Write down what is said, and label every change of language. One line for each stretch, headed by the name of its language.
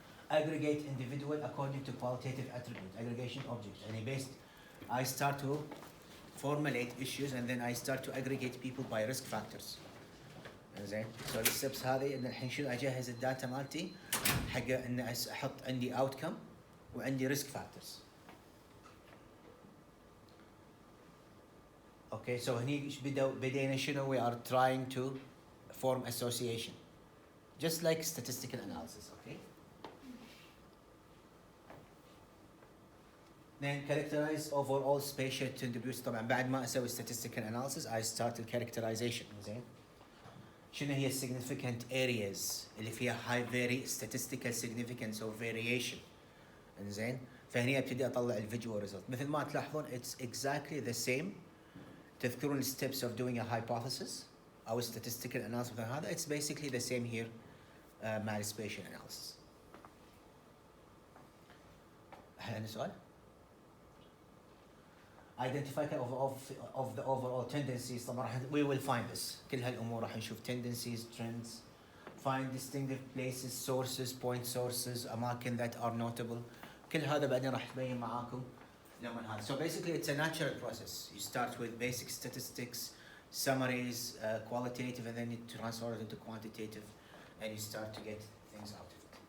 English: Aggregate individual according to qualitative attribute, aggregation object. I start to formulate issues and then I start to aggregate people by risk factors. زين؟ So the steps هذه إن الحين شنو أجهز الداتا مالتي
Arabic: حق ان احط عندي outcome وعندي risk factors.
English: Okay, so هني إيش بدينا شنو؟ we are trying to form association, just like statistical analysis. Okay. Then characterize overall spatial attributes. طبعا بعد ما اسوي statistical analysis I start the characterization.
Arabic: زين.
English: شنو هي significant areas اللي فيها high statistical significance or variation.
Arabic: زين. فهني ابتدي اطلع الفيجوال ريزلت.
English: مثل ما تلاحظون it's exactly the same. تذكرون steps of doing a hypothesis او statistical analysis هذا it's basically the same here مع spatial analysis. هل عندي سؤال؟ Identify of the overall tendencies. طبعا we will find this. كل هالامور راح نشوف tendencies, trends, find distinctive places, sources, point sources, أماكن that are notable.
Arabic: كل هذا بعدين راح تبين معاكم لما هذا.
English: So basically it's a natural process. You start with basic statistics, summaries, qualitative, and then you transfer it into quantitative, and you start to get things out of it.